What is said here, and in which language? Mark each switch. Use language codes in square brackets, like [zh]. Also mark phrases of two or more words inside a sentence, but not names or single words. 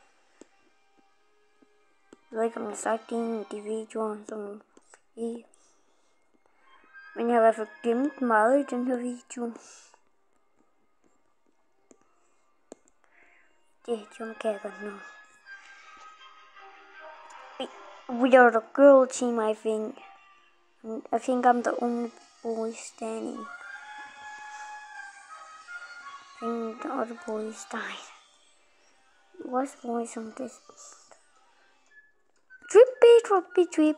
[da] Jeg ved ikke, om jeg har sagt det i en af de videoer, som i. Men jeg har i hvert fald glemt meget i den her video. Det kan jeg godt nå. [en] We are the girl team, I think. I think I'm the only boy standing. I think the other boys died. What's boys on this? Trippy, trippy, trip.